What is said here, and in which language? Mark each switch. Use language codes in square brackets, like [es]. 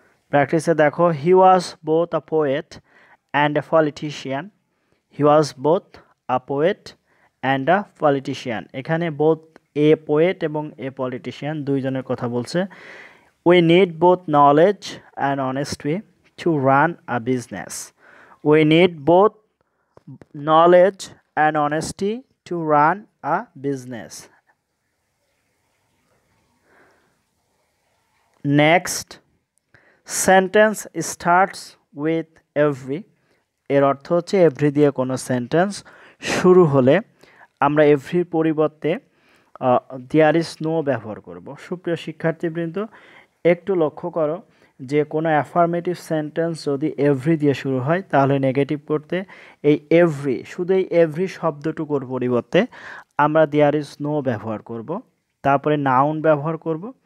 [bn] প্র্যাকটিসে দেখো [en] He was both a poet and a politician. He was both a poet and a politician. [bn] এখানে both a poet এবং এ politician দুইজনের কথা বলছে। [en] We need both knowledge and honesty to run a business. উই need বোথ knowledge and honesty to run a business. Next sentence starts with every. [bn] এর অর্থ হচ্ছে every দিয়ে কোনো সেন্টেন্স শুরু হলে আমরা এভরির পরিবর্তে দেয়ার ইজ নো ব্যবহার করব। সুপ্রিয় শিক্ষার্থীবৃন্দ, একটু লক্ষ্য করো যে কোনো অ্যাফার্মেটিভ সেন্টেন্স যদি এভরি দিয়ে শুরু হয় তাহলে নেগেটিভ করতে এই এভরি, শুধু এই এভরি শব্দটুকুর পরিবর্তে আমরা দেয়ার ইজ নো ব্যবহার করব, তারপরে নাউন ব্যবহার করব।